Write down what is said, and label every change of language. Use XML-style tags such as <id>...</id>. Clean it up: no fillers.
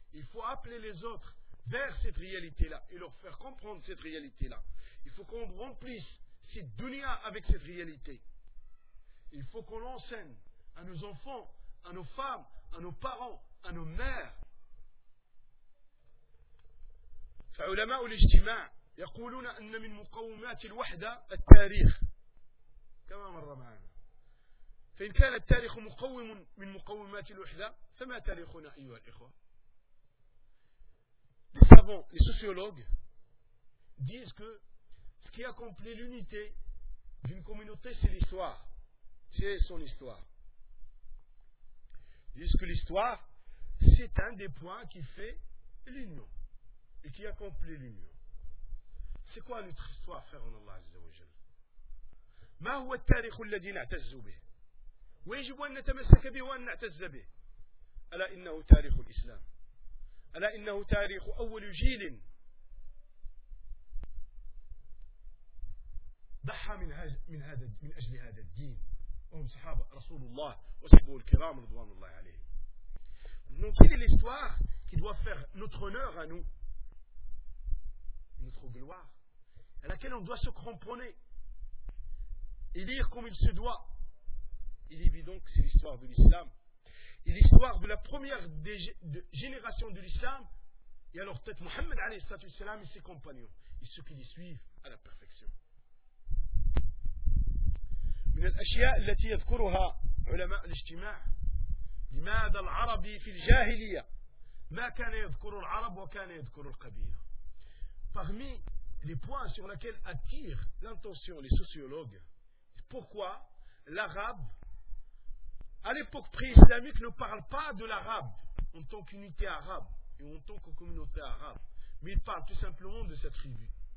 <fr>Il faut appeler les autres vers cette réalité-là et leur faire comprendre cette réalité-là. Il faut qu'on remplisse cette dunya avec cette réalité. Il faut qu'on l'enseigne à nos enfants, à nos femmes, à nos parents, à nos mères.</fr> <ar>فعلماء الاجتماع يقولون أن من مقومات الوحدة التاريخ كما مر معنا. فإن كان التاريخ مقوم من مقومات الوحدة فما تاريخنا أيها الإخوة.</ar> <fr>Les savants, les sociologues disent que Ce qui accomplit l'unité d'une communauté, c'est l'histoire. C'est son histoire. Ils disent que l'histoire, c'est un des points qui fait l'union et qui accomplit l'union. C'est quoi notre histoire, frère en Allah, Azza wa Jal?</fr> <ar>Ma huwa al-tarikh alladhi na'tazzu bih? Wa yajib an natamassaka bihi wa an na'tazza bih? Ala innahu tarikh al-islam? Ala innahu tarikh awwal jil? ضحى من هذا من هذا من أجل هذا الدين وهم صحابة رسول الله وصحبه الكرام رضوان الله عليهم.</ar> <fr>Donc quelle est l'histoire qui doit faire notre honneur à nous, notre gloire, à laquelle on doit se cramponner et lire comme il se doit. Il est évident que c'est l'histoire de l'islam et l'histoire de la première génération de l'islam et alors peut-être Mohammed</fr> <ar>عليه الصلاة والسلام</ar> <fr>et ses compagnons et ceux qui les suivent à la perfection.</fr> <ar>من الأشياء التي يذكرها علماء الاجتماع لماذا العربي في الجاهلية ما كان يذكر العرب وكان يذكر القبيلة</ar> <fr>parmi les points sur lesquels attirent l'intention les sociologues pourquoi l'arabe à l'époque pré-islamique ne parle pas de l'arabe en tant qu'unité arabe et en tant que communauté arabe mais il parle tout simplement de sa tribu</fr>